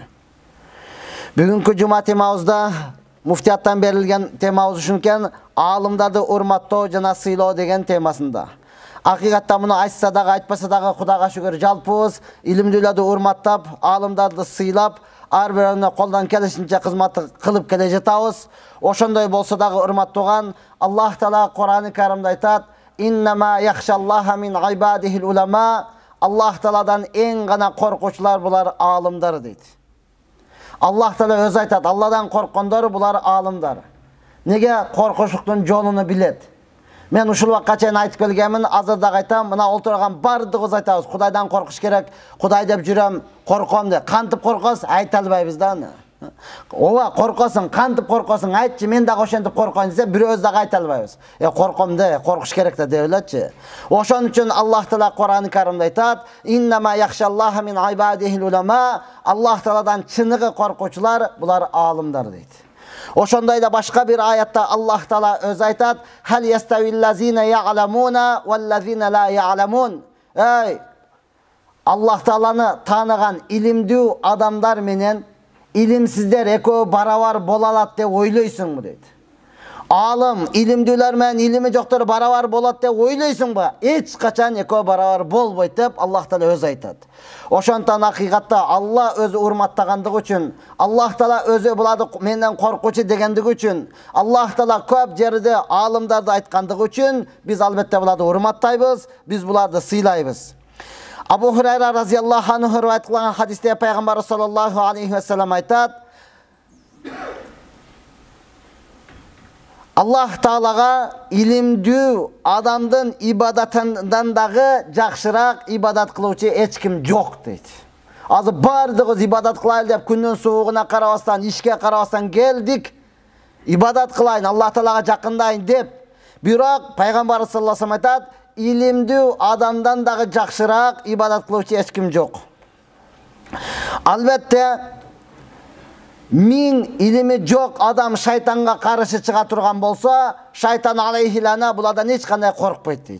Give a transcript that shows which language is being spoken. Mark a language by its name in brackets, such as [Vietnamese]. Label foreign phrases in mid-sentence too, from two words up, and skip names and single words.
[Kyrgyz] Бүгүнкү жума темабызда муфтияттан берилген темабыз ушункен аалымдарды урматтоо жана сыйлоо деген темасында. Акыйкатта муну айтса дагы айтпаса дагы Кудайга шүгүр жалпыбыз илимдүүлөрдү урматтап, аалымдарды сыйлап, ар бирине колдон келишинче кызмат кылып келе жатабыз. Ошондой болсо дагы урматтаган Аллах Таала Кур'ан-ы Каримде айтат: [Arabic] "إنما يخشى الله من عباده العلماء". [Kyrgyz] Аллах Тааладан эң гана коркучулар булар аалымдар дейт. Аллах Таала өзү айтат: "Алладан корккондор булар аалымдар". Неге коркуштуктун жолуну билет. Мен ушул вакытка чейин айтып келгенмин, азыр дагы айтам, мына олтурган бардыгыбыз айтабыз, Кудайдан коркуш керек, Кудай деп жүрөм, корком деп. Кантип коркосуз, айта албайбыз да аны. Ооба, коркосуң, кантип коркосуң, айтчы, мен дагы ошентип коркоюн десе, бирөөбүз дагы айта албайбыз. Корком де, коркуш керек да деп элечи. Ошон үчүн Аллах Таала Кур'ан-ы Каримде айтат: [Arabic] "إنما يخشى الله من عباده العلماء". [Kyrgyz] Аллах Тааладан чыныгы коркучулар булар аалымдар дейт. Ошондой да башка бир аятта Аллах Таала өзү айтат: [Arabic] "هل يستوي الذين يعلمون والذين لا يعلمون". [Kyrgyz] Аллах Тааланы тааныган илимдүү адамдар менен илимсиздер экөө барабар боло алат деп ойлойсуңбу дейт. Алым, илимдүүлөр менен илими жоктор барабар болот деп ойлойсуңбу? Эч качан экөө барабар болбойт деп Аллах Таала өзү айтат. Ошондон акыйкатта Алла өзү урматтагандыгы үчүн, Аллах Таала өзү буларды менден коркучу дегендиги үчүн, Аллах Таала көп жерде алымдарды айткандыгы үчүн биз албетте буларды урматтайбыз, биз буларды сыйлайбыз. Абу Хурайра [Arabic] رضي الله عنه [Kyrgyz] риваят кылган хадисте пайгамбар [Arabic] صلى الله عليه وسلم [Kyrgyz] айтат: Аллах Таалага илимдүү адамдын ибадатынан дагы жакшыраак ибадат кылуучу эч ким жок дейт. Азыр бардыгыбыз ибадат кылайлы деп күндүн суугуна карабастан, ишке карабастан келдик. Ибадат кылайын, Аллах Таалага жакындайын деп. Бирок пайгамбар [Arabic] صلى الله عليه وسلم [Kyrgyz] айтат: илимдүү адамдан дагы жакшыраак ибадат кылуучу эч ким жок. Албетте миң илими жок адам шайтанга каршы чыга турган болсо, шайтан алейхилана булардан эч кандай коркпойт дейт.